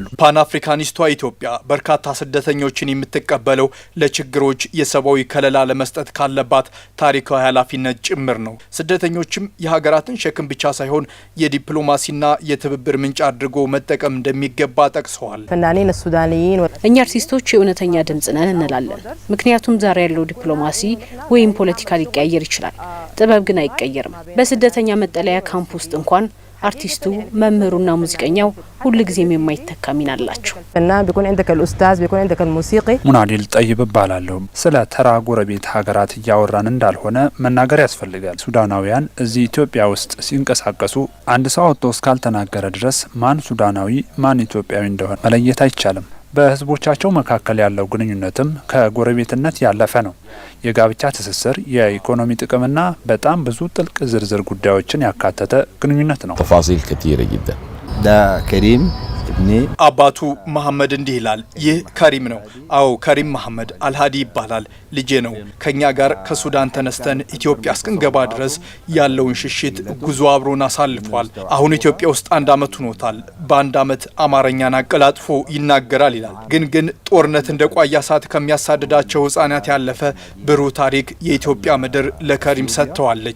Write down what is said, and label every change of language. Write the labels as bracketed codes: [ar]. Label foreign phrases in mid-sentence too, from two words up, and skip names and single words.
[am] ፓን አፍሪካኒስቷ ኢትዮጵያ በርካታ ስደተኞችን የምትቀበለው ለችግሮች የሰብአዊ ከለላ ለመስጠት ካለባት ታሪካዊ ኃላፊነት ጭምር ነው። ስደተኞችም የሀገራትን ሸክም ብቻ ሳይሆን የዲፕሎማሲና የትብብር ምንጭ አድርጎ መጠቀም እንደሚገባ ጠቅሰዋል። [ar] فنانين السودانيين [am] እኛ አርቲስቶች የእውነተኛ ድምጽ ነን እንላለን። ምክንያቱም ዛሬ ያለው ዲፕሎማሲ ወይም ፖለቲካ ሊቀየር ይችላል፣ ጥበብ ግን አይቀየርም። በስደተኛ መጠለያ ካምፕ ውስጥ እንኳን አርቲስቱ፣ መምህሩና ሙዚቀኛው ሁሉ ጊዜም የማይተካ ሚና አላቸው። [ar] فنان بيكون عندك الاستاذ بيكون عندك الموسيقي [am] ሙናዲል ጠይብ ባላለው ስለ ተራ ጎረቤት ሀገራት እያወራን እንዳልሆነ መናገር ያስፈልጋል። ሱዳናውያን እዚህ ኢትዮጵያ ውስጥ ሲንቀሳቀሱ አንድ ሰው ወጥቶ እስካልተናገረ ድረስ ማን ሱዳናዊ ማን ኢትዮጵያዊ እንደሆነ መለየት አይቻልም። በህዝቦቻቸው መካከል ያለው ግንኙነትም ከጎረቤትነት ያለፈ ነው። የጋብቻ ትስስር፣ የኢኮኖሚ ጥቅምና በጣም ብዙ ጥልቅ ዝርዝር ጉዳዮችን ያካተተ ግንኙነት ነው። [ar] تفاصيل كثيرة جدا. ده كريم ابني [am] አባቱ መሐመድ እንዲህ ይላል። ይህ ከሪም ነው። አዎ ከሪም መሐመድ አልሃዲ ይባላል። ልጄ ነው። ከኛ ጋር ከሱዳን ተነስተን ኢትዮጵያ እስክንገባ ድረስ ያለውን ሽሽት ጉዞ አብሮን አሳልፏል። አሁን ኢትዮጵያ ውስጥ 1 ዓመት ሆኖታል። በ1 ዓመት አማርኛን አቀላጥፎ ይናገራል ይላል። ግን ጦርነት እንደ ቋያ ሰዓት ከሚያሳድዳቸው ህጻናት ያለፈ ብሩህ ታሪክ የኢትዮጵያ ምድር ለከሪም ሰጥተዋለች።